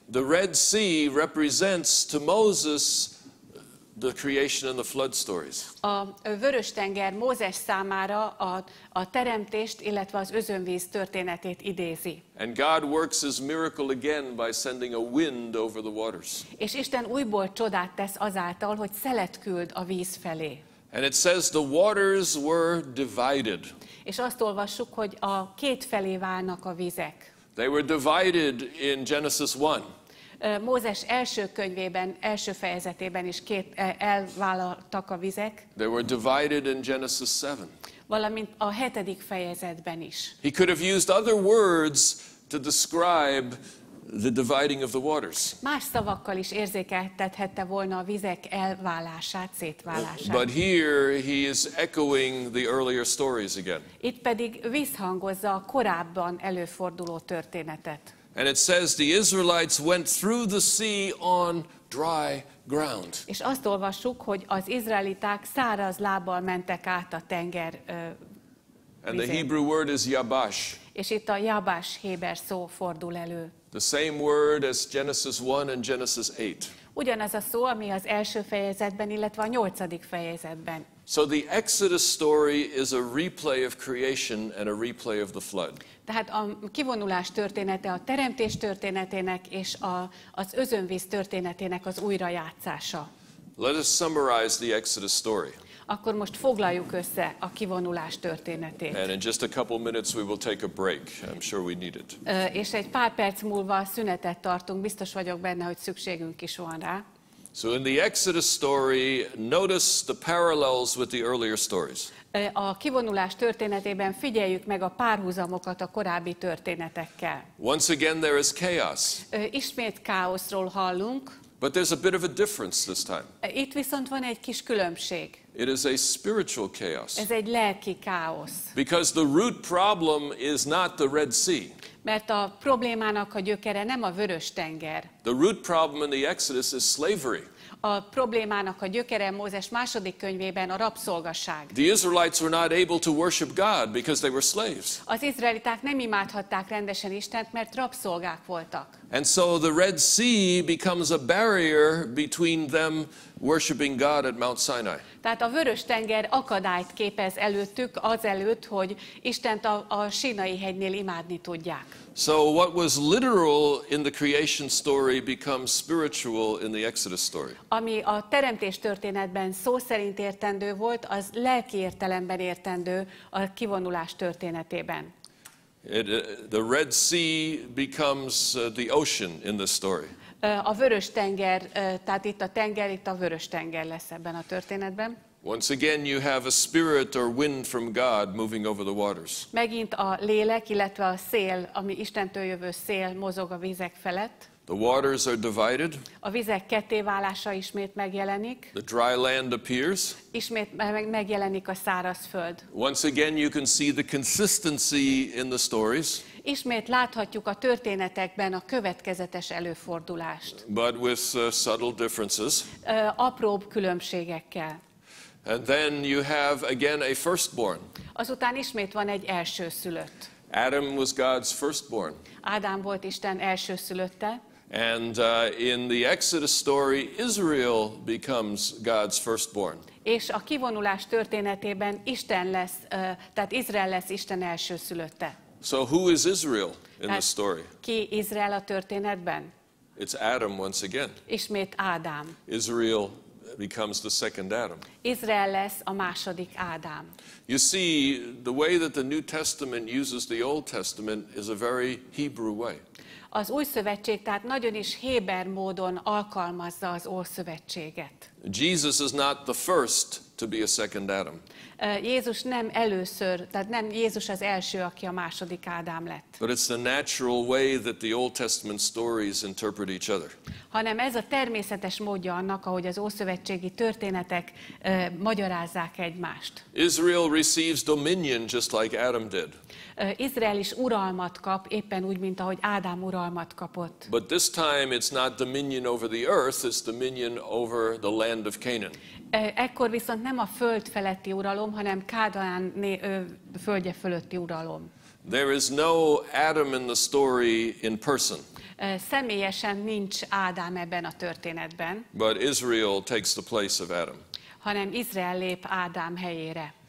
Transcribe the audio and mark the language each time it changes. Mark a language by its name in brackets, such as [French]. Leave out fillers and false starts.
[English] The Red Sea represents to Moses the creation and the flood stories. [Hungarian] A Vörös-tenger Mózes számára a teremtést, illetve az özönvíz történetét idézi. [English] And God works his miracle again by sending a wind over the waters. [Hungarian] És Isten újból csodát tesz azáltal, hogy szelet küld a víz felé. [English] And it says the waters were divided. [Hungarian] És azt olvassuk, hogy a két felé válnak a vizek. [English] They were divided in Genesis 1. [Hungarian] Mózes első könyvében, első fejezetében is elvállaltak a vizek. [English] They were divided in Genesis 7. [Hungarian] Valamint a 7. fejezetben is. [English] He could have used other words to describe the dividing of the waters. [Hungarian] Más szavakkal is érzékeltethette volna a vizek elválását, szétválását. [English] But here he is echoing the earlier stories again. [Hungarian] Itt pedig visszhangozza a korábban előforduló történetet. [English] And it says the Israelites went through the sea on dry ground. [Hungarian] És azt olvassuk, hogy az izraeliták száraz lábbal mentek át a tenger [English] And the [Hungarian] vizén. [English] Hebrew word is yabash. [Hungarian] És itt a jabás héber szó fordul elő. [English] The same word as Genesis 1 and Genesis 8. [Hungarian] Ugyanaz a szó, ami az első fejezetben, illetve a 8. fejezetben. [English] So the Exodus story is a replay of creation and a replay of the flood. [Hungarian] Tehát a kivonulás története a teremtés történetének és az özönvíz történetének az újrajátszása. [English] Let us summarize the Exodus story. [Hungarian] Akkor most foglaljuk össze a kivonulás történetét. [English] And in just a couple minutes we will take a break. I'm sure we need it. [Hungarian] És egy pár perc múlva szünetet tartunk, biztos vagyok benne, hogy szükségünk is van rá. [English] So in the Exodus story, notice the parallels with the earlier stories. [Hungarian] A kivonulás történetében figyeljük meg a párhuzamokat a korábbi történetekkel. [English] Once again there is chaos. [Hungarian] Ismét káoszról hallunk. [English] But there's a bit of a difference this time. [Hungarian] Itt viszont van egy kis különbség. [English] It is a spiritual chaos. [Hungarian] Ez egy lelki káosz. [English] Because the root problem is not the Red Sea. [Hungarian] Mert a problémának a gyökere nem a Vörös-tenger. [English] The root problem in the Exodus is slavery. [Hungarian] A problémának a gyökere Mózes második könyvében a rabszolgaság. [English] The Israelites were not able to worship God because they were slaves. [Hungarian] Az izraeliták nem imádhatták rendesen Istent, mert rabszolgák voltak. [English] And so the Red Sea becomes a barrier between them worshiping God at Mount Sinai. [Hungarian] Tehát a Vörös-tenger akadályt képez előttük, azelőtt, hogy Istent a Sínai hegynél imádni tudják. [English] So what was literal in the creation story becomes spiritual in the Exodus story. [Hungarian] Ami a teremtés történetben szó szerint értendő volt, az lelki értelemben értendő a kivonulás történetében. [English] The Red Sea becomes the ocean in this story. [Hungarian] A Vörös-tenger, tehát itt a tenger, itt a Vörös-tenger lesz ebben a történetben. [English] Once again you have a spirit or wind from God moving over the waters. [Hungarian] Megint a lélek, illetve a szél, ami Istentől jövő szél mozog a vizek felett. [English] The waters are divided. [Hungarian] A vizek kettéválása ismét megjelenik. [English] The dry land appears. [Hungarian] Ismét megjelenik a szárazföld. [English] Once again you can see the consistency in the stories. [Hungarian] Ismét láthatjuk a történetekben a következetes előfordulást. [English] But with subtle differences. [Hungarian] Apróbb különbségekkel. [English] And then you have again a firstborn. [Hungarian] Azután ismét van egy elsőszülött. [English] Adam was God's firstborn. [Hungarian] Ádám volt Isten elsőszülötte. [English] And in the Exodus story, Israel becomes God's firstborn. [Hungarian] És a kivonulás történetében Isten lesz, tehát Izrael lesz Isten elsőszülötte. [English] So who is Israel in the story? [Hungarian] Ki Izrael a történetben? [English] It's Adam once again. [Hungarian] Ismét Ádám. [English] Israel becomes the second Adam. [Hungarian] Izrael lesz a második Ádám. [English] You see, the way that the New Testament uses the Old Testament is a very Hebrew way. [Hungarian] Az Új Szövetség tehát nagyon is héber módon alkalmazza az Ószövetséget. [English] Jesus is not the first to be a second Adam. [Hungarian] Jézus nem először, tehát nem Jézus az első, aki a második Ádám lett. [English] But it's the natural way that the Old Testament stories interpret each other. [Hungarian] Hanem ez a természetes módja annak, ahogy az ószövetségi történetek magyarázzák egymást. [English] Israel receives dominion just like Adam did. [Hungarian] Izrael is uralmat kap, éppen úgy, mint ahogy Ádám uralmat kapott. [English] But this time it's not dominion over the earth, it's dominion over the land of Canaan. [Hungarian] Ekkor viszont nem a föld feletti uralom, hanem Kánaán földje fölötti uralom. [English] There is no Adam in the story in person. [Hungarian] Személyesen nincs Ádám ebben a történetben. [English] But Israel takes the place of Adam. [Hungarian] Hanem Izrael lép Ádám helyére.